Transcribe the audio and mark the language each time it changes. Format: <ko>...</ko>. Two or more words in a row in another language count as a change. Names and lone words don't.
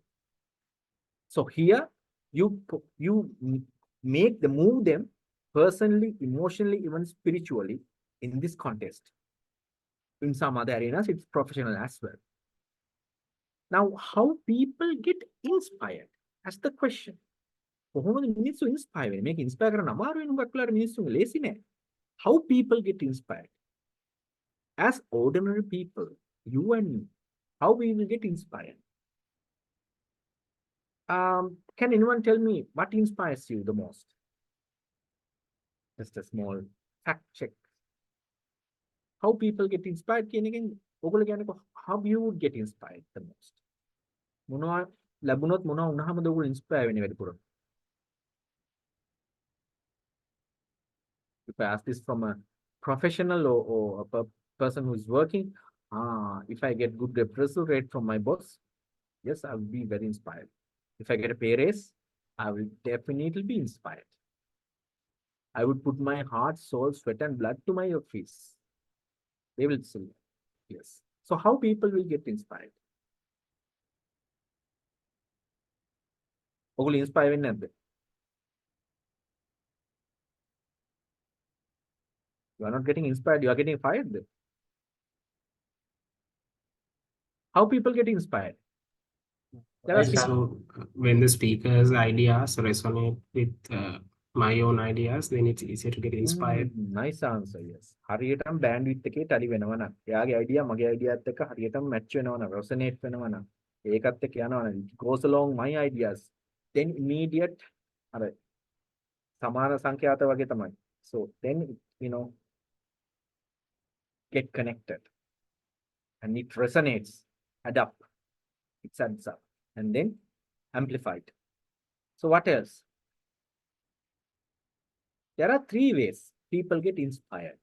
<en>So here you make the move them personally, emotionally, even spiritually in this context. In some other arenas, it's professional as well. Now, how people get inspired? That's the question.</en> <si>කොහොමද මිනිස්සු inspire වෙන්නේ? මේක inspire කරන්න අමාරු වෙන මොකක් වෙලාවට මිනිස්සුන්ගේ ලේසි නෑ.</si> <en>How people get inspired? As ordinary people, you and me, how we will get inspired? Can anyone tell me what inspires you the most? Just a small fact check. How people get inspired? How you would get inspired the most?</en> <si>මොනවා ලැබුණොත් මොනවා වුණාමද ඔයගොල්ලෝ inspire වෙන්නේ වැඩිපුර?</si> <en>If I ask this from a professional or a person who is working, if I get good appraisal rate from my boss, yes, I will be very inspired. If I get a pay raise, I will definitely be inspired. I would put my heart, soul, sweat, and blood to my office. They will say, yes. So how people will get inspired?</en> <si>ඔගොල්ලෝ inspire වෙන්නේ නැද්ද?</si> <en>You are not getting inspired, you are getting fired. How people get inspired? So when the speaker's ideas resonate with my own ideas, then it's easier to get inspired. Nice answer, yes.</en> <si>හරියටම bandwidth එකේ tally වෙනවා නම්, එයාගේ idea මගේ idea එකත් එක්ක හරියටම match වෙනවා නම්, resonate වෙනවා නම්, ඒකත් එක්ක යනවා නම්,</si> <en>it goes along my ideas, then immediate</en> <si>අර සමාන සංඛ්‍යාත වගේ තමයි.</si> <en>So then, get connected and it resonates, add up, it adds up, and then amplified. So what else? There are 3 ways people get inspired.</en>